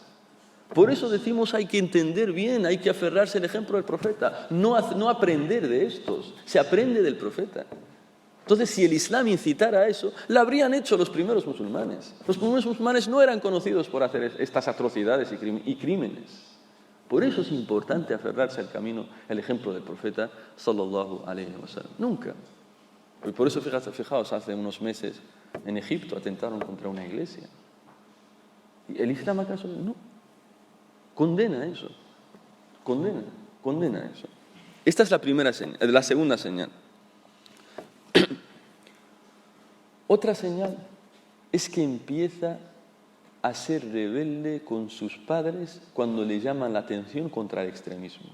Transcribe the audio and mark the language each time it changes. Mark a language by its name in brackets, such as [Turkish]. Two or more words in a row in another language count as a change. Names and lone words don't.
[Spanish] Por eso decimos hay que entender bien, hay que aferrarse al ejemplo del profeta, no aprender de estos, se aprende del profeta. Entonces, si el Islam incitara a eso, lo habrían hecho los primeros musulmanes. Los primeros musulmanes no eran conocidos por hacer estas atrocidades y crímenes. Por eso es importante aferrarse al camino, al ejemplo del profeta [Arabic] صلى الله عليه وسلم. [Spanish] Nunca. Y por eso, fijaos, hace unos meses en Egipto atentaron contra una iglesia. ¿Y el Islam acaso no? Condena eso. Condena eso. Esta es la primera señal, la segunda señal. Otra señal es que empieza a ser rebelde con sus padres cuando le llaman la atención contra el extremismo.